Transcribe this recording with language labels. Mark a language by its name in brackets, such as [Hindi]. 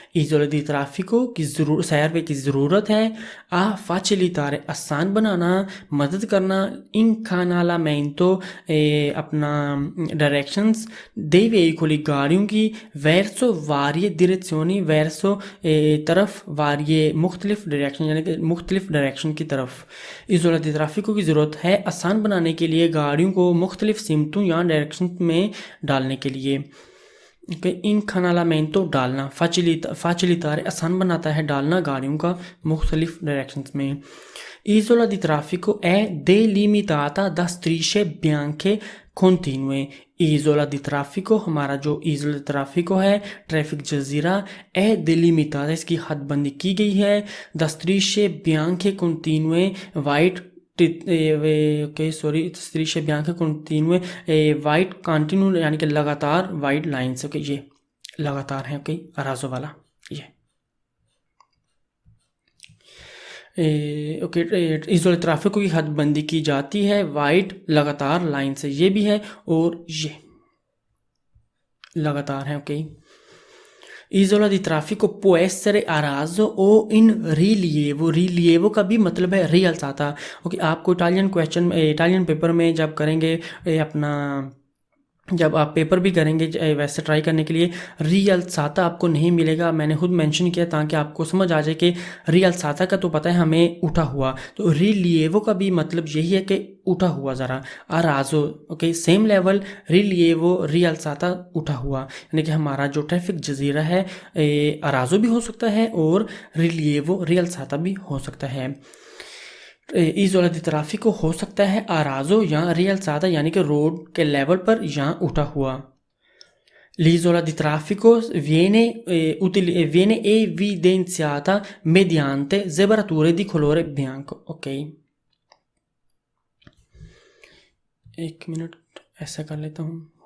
[Hindi] इज़ोला दी ट्रैफिको की सर्वे की ज़रूरत है आ facilitare आसान बनाना, मदद करना, incanalamento अपना डायरेक्शंस, [Italian] dei veicoli [Hindi] गाड़ियों की, [Italian] verso varie direzioni verso [Hindi] तरफ, varie मुख्तलिफ डायरेक्शन यानी कि मुख्तलिफ डायरेक्शन की तरफ। इज़ोला दी ट्रैफिको की ज़रूरत है आसान बनाने के लिए, गाड़ियों को मुख्तलिफ सिमतों या डायरेक्शन में डालने के लिए। incanalamento डालना, facilitare आसान बनाता है, डालना गाड़ियों का मुख्तलिफ डायरेक्शन में। [Italian] Isola di traffico è delimitata da strisce bianche continue। [Hindi] इज़ोला दी ट्रैफिको, हमारा जो इज़ोला दी ट्रैफिको है ट्रैफिक जजीरा, ए डिलिमिटादा इसकी हदबंदी की गई है, the स्ट्रीशे बियांके कंटिन्यूए white okay sorry स्त्रीशे बियांके कंटिन्यूए white continue यानी कि लगातार वाइट लाइन्स। ओके, ये लगातार है। ओके, अराजो वाला ये ओके, इज़ोला ट्रैफिक की हदबंदी की जाती है वाइट लगातार लाइन से, ये भी है और ये लगातार है। [Italian] ओके, इज़ोला दी ट्रैफिको può essere a raso o in rilievo। [Hindi] रिलीएवो का भी मतलब है रियल्साता। ओके, आपको इटालियन पेपर में जब करेंगे अपना, जब आप पेपर भी करेंगे वैसे ट्राई करने के लिए रियल्साता आपको नहीं मिलेगा। मैंने खुद मेंशन किया ताकि आपको समझ आ जाए कि रियल्साता का तो पता है हमें उठा हुआ, तो रिलीएवो का भी मतलब यही है कि उठा हुआ ज़रा। अराजो, ओके, सेम लेवल, रिलीएवो रियल्साता उठा हुआ, यानी कि हमारा जो ट्रैफिक जजीरा है अराजो भी हो सकता है और रिलीएवो रियल्साता भी हो सकता है। इज़ोला दी ट्रैफिको हो सकता है अराजो या रियल्साता यानी कि रोड के लेवल पर या उठा हुआ। [Italian] L'isola di traffico viene evidenziata mediante zebrature di colore bianco। [Hindi] ok, एक मिनट ऐसा कर लेता हूँ।